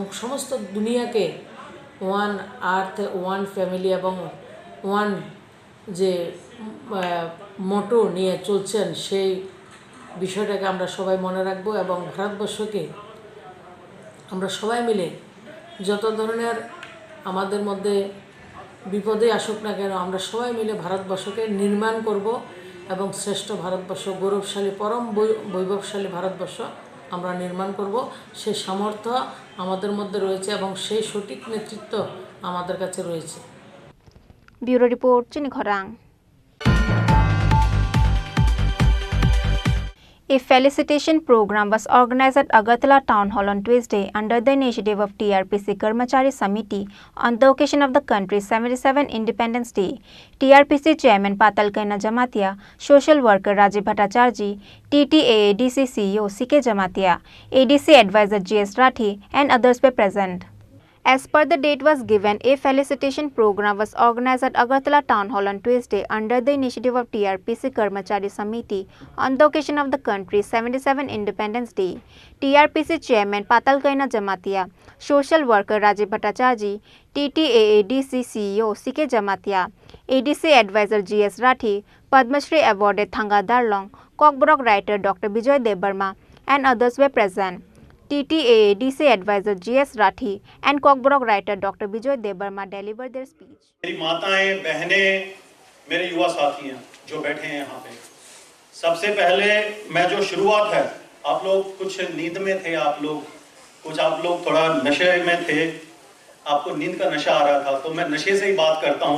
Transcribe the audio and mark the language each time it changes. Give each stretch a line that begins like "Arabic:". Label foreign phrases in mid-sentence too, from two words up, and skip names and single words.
Bangla: সমস্ত দুনিয়াকে
English: one earth one family
Bangla: এবং ওয়ান যে মোটো নিয়ে চলছেন সেই বিষয়টাকে আমরা সবাই মনে রাখব এবং ভারতবর্ষকে আমরা সবাই মিলে যত ধরনের আমাদের মধ্যে বিপদে আসুক না কেন আমরা সবাই মিলে ভারতবর্ষকে নির্মাণ করব এবং শ্রেষ্ঠ ভারতবর্ষ, গৌরবশালী পরম বৈভবশালী ভারতবর্ষ আমরা নির্মাণ করব। সেই সামর্থ্য আমাদের মধ্যে রয়েছে এবং সেই সঠিক নেতৃত্ব আমাদের কাছে রয়েছে। ব্যুরো রিপোর্ট, চিনি খরাং।
English: A felicitation program was organized at Agartala Town Hall on Tuesday under the initiative of TRPC Karmachari Samiti on the occasion of the country's 77 Independence Day. TRPC Chairman Patal Kaina Jamatia, Social Worker Rajiv Bhattacharjee, TTAADC CEO CK Jamatia, ADC Advisor GS Rathi and others were present. As per the date was given, a felicitation program was organized at Agartala Town Hall on Tuesday under the initiative of TRPC Karmachari Samiti on the occasion of the country's 77 Independence Day. TRPC Chairman Patal Kaina Jamatia, Social Worker Rajiv Bhattacharjee, TTAADC CEO CK Jamatia, ADC Advisor GS Rathi, Padma Shri awarded Thanga Darlong, Kokborok writer Dr. Bijoy Debarma and others were present. TTAADC Advisor GS Rathi and Kokborok writer Dr. Bijoy Debarma delivered their speech.
Hindi: मेरी माताएं, बहनें, मेरे युवा साथी हैं जो बैठे हैं यहाँ पे, सबसे पहले मैं जो शुरुआत है, आप लोग कुछ नींद में थे, आप लोग थोड़ा नशे में थे, आपको नींद का नशा आ रहा था, तो मैं नशे से ही बात करता हूँ।